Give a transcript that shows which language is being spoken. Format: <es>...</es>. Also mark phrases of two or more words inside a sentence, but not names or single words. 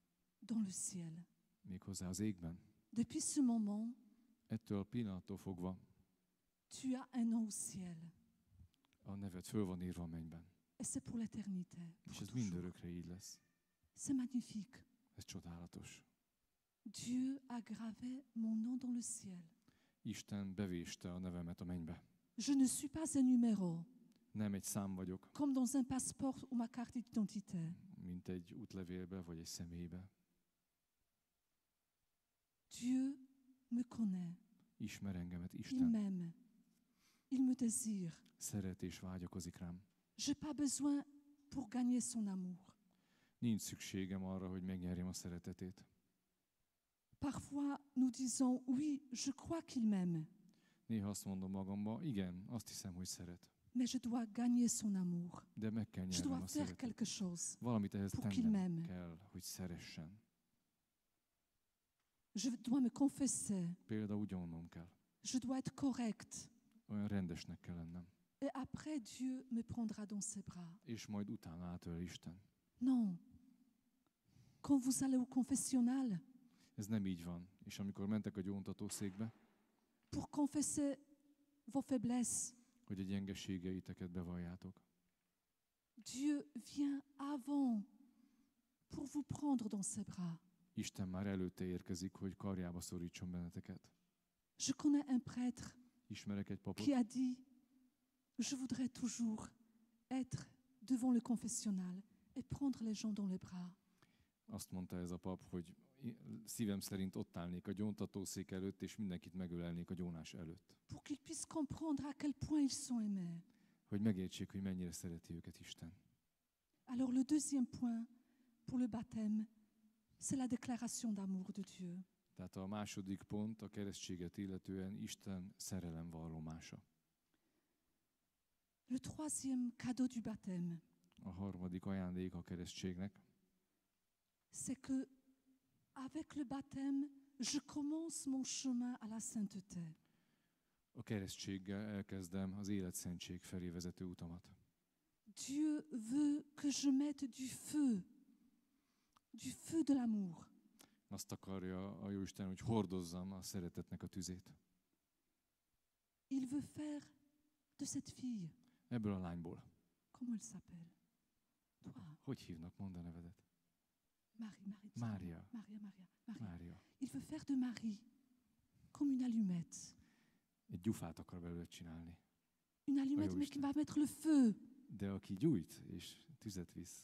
<fr>Dans le ciel.</fr> <hu>méghozzá az égben.</hu> <fr>Depuis ce moment,</fr> <hu>Ettől a pillanattól fogva</hu> <fr>tu as un nom au ciel.</fr> <hu>a neved föl van írva a mennyben.</hu> <fr>Et c'est pour l'éternité.</fr> <hu>És</hu> <fr>Pour</fr> <hu>ez</hu> <fr>toujours.</fr> <hu>mindörökre így lesz.</hu> <fr>C'est magnifique.</fr> <hu>Ez csodálatos.</hu> <fr>Dieu a gravé mon nom dans le ciel.</fr> <hu>Isten bevéste a nevemet a mennybe.</hu> <fr>Je ne suis pas un numéro,</fr> <hu>Nem egy szám vagyok,</hu> <fr>comme dans un passeport ou ma carte d'identité.</fr> <hu>mint egy útlevélbe vagy egy személybe.</hu> <fr>Dieu me connaît.</fr> <hu>Ismer engemet</hu> <fr>Il</fr> <hu>Isten.</hu> <fr>m'aime. Il me désire.</fr> <hu>Szeret és vágyakozik rám.</hu> <fr>Je n'ai pas besoin pour gagner son amour.</fr> <hu>Nincs szükségem arra, hogy megnyerjem a szeretetét.</hu> <fr>Parfois, nous disons, oui, je crois qu'il m'aime,</fr> <hu>Néha azt mondom magamba, igen, azt hiszem, hogy szeret.</hu> <fr>mais je dois gagner son amour.</fr> <hu>De meg kell</hu> <fr>Je</fr> <hu>nyernem</hu> <fr>dois</fr> <hu>a</hu> <fr>faire</fr> <hu>szeretet.</hu> <fr>quelque chose.</fr> <hu>Valamit ehhez</hu> <fr>pour qu'il</fr> <hu>tennem</hu> <fr>m'aime.</fr> <hu>kell, hogy szeressen.</hu> <fr>Je dois me confesser.</fr> <hu>Például úgy onnom kell.</hu> <fr>Je dois être correct.</fr> <hu>Olyan rendesnek kell lennem.</hu> <fr>Et après, Dieu me prendra dans ses bras.</fr> <hu>És majd utána átölel Isten.</hu> <fr>Non. Quand vous allez au confessionnal,</fr> <hu>Ez nem így van. És amikor mentek a gyóntatószékbe,</hu> <fr>pour confesser vos faiblesses,</fr> <hu>hogy a gyengeségeiteket bevalljátok,</hu> <fr>Dieu vient avant pour vous prendre dans ses bras.</fr> <hu>Isten már előtte érkezik, hogy karjába szorítson benneteket.</hu> <fr>Je connais un prêtre</fr> <hu>Ismerek egy papot,</hu> <fr>qui a dit, je voudrais toujours être devant le confessionnal et prendre les gens dans les bras.</fr> <hu>azt mondta ez a pap, hogy szívem szerint ott állnék a gyóntatószék előtt, és mindenkit megölelnék a gyónás előtt.</hu> <fr>Pour qu'ils puissent comprendre à quel point ils sont aimés.</fr> <hu>Hogy megértsék, hogy mennyire szereti őket Isten.</hu> <fr>Alors le deuxième point pour le baptême, c'est la déclaration d'amour de Dieu.</fr> <hu>Tehát a második pont a keresztséget illetően Isten szerelemvallomása.</hu> <fr>Le troisième cadeau du baptême,</fr> <hu>A harmadik ajándék a keresztségnek,</hu> <fr>c'est que avec le baptême, je commence mon chemin à la sainteté.</fr> <hu>a keresztséggel elkezdem az életszentség felé vezető utamat.</hu> <fr>Dieu veut que je mette du feu de l'amour.</fr> <hu>Azt akarja a Jóisten, hogy hordozzam a szeretetnek a tüzét.</hu> <fr>Il veut faire de cette fille,</fr> <hu>Ebből a lányból.</hu> <fr>comment elle s'appelle? Toi,</fr> <hu>Hogy hívnak? Mondd a nevedet.</hu> <fr>Marie.</fr> <hu>Mária.</hu> <fr>Maria.</fr> <hu>Mária.</hu> <fr>Il veut faire de Marie comme une allumette.</fr> <hu>Egy gyufát akar belőle csinálni.</hu> <fr>Une allumette, oui, mais je qui va mettre le feu.</fr> <hu>De aki gyújt és tüzet visz,</hu>